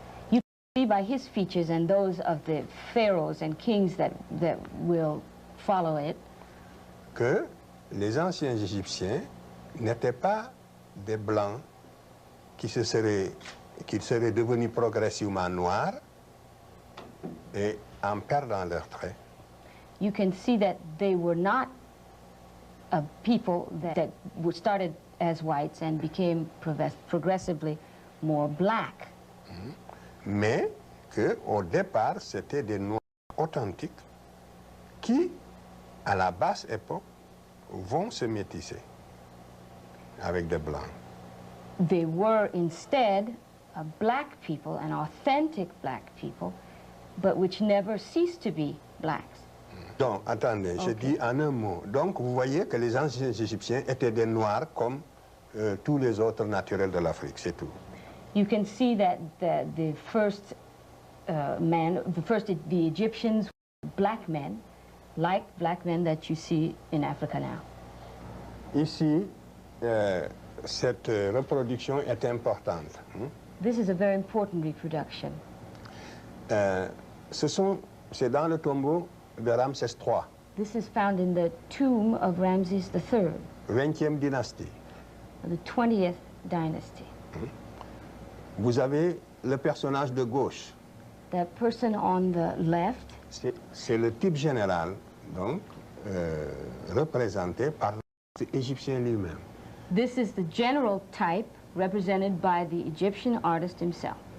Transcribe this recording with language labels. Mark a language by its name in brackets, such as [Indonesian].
[English] You can see by his features and those of the pharaohs and kings that will follow it, [French] que les anciens Égyptiens n'étaient pas des blancs qui seraient devenus progressivement noirs et en perdant leurs traits. [English] You can see that they were not a people that were started as whites and became progressively more black. [French] Mais qu'au départ, c'était des noirs authentiques qui, à la basse époque, vont se métisser avec des blancs. [English] They were instead a black people, an authentic black people, but which never ceased to be blacks. [French] Donc, attendez, je dis en un mot. Donc, vous voyez que les anciens Égyptiens étaient des noirs comme tous les autres naturels de l'Afrique, c'est tout. [English] You can see that the first the Egyptians were black men, like black men that you see in Africa now. [French] Ici, cette reproduction est importante. [English] This is a very important reproduction. [French] C'est dans le tombeau de Ramsès III. [English] This is found in the tomb of Ramses III, [French] 20e dynastie. [English] the 20th dynasty. [French] Vous avez le personnage de gauche. [English] That person on the left, [French] c'est le type général, donc, représenté par l'Égyptien lui-même. [English] this is the general type represented by the Egyptian artist himself.